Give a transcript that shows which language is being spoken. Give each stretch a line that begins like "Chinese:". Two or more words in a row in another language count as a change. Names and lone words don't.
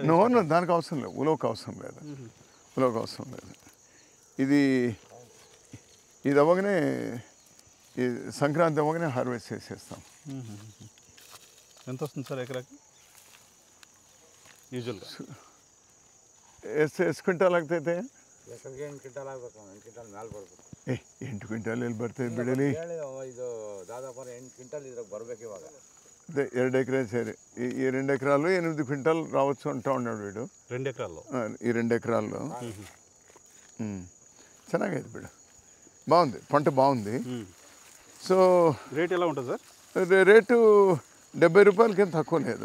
Telugu: దానికి అవసరం లేదు. ఉలవకు అవసరం లేదు. ఇది అవ్వగానే ఈ సంక్రాంతి అవ్వగానే హార్వెస్ట్ చేసేస్తాం. ఎంత వస్తుంది సార్ ఎకరాకి యూజువల్గా?
Kannada: ಎಷ್ಟು ಕ್ವಿಂಟಾಲ್ ಆಗ್ತೈತೆ? 8 ಕ್ವಿಂಟಾಲ್ ಆಗಬೇಕು. 8 ಕ್ವಿಂಟಾಲ್ ಮೇಲೆ ಬರಬೇಕು. 8 ಕ್ವಿಂಟಾಲ್ ಎಲ್ಲಿ ಬರ್ತೈತೆ ಬಿಡಲಿ? ಇದು ದಾದಾಪುರ 8 ಕ್ವಿಂಟಾಲ್ ಇದ್ರಾಗ ಬರಬೇಕು ಇವಾಗ.
Telugu: అదే 2 ఎకరాలు సరే. ఈ 2 ఎకరాల్లో 8 క్వింటాల్ రావచ్చు అంటా ఉన్నాడు వీడు. 2 ఎకరాల్లో? ఈ 2 ఎకరాల్లో
Kannada: ಚೆನ್ನಾಗೈತೆ ಬಿಡು.
Telugu: బాగుంది, పంట బాగుంది. సో రేట్ ఎలా ఉంటుంది సార్? రేటు 70 రూపాయలకి ఏం తక్కువ లేదు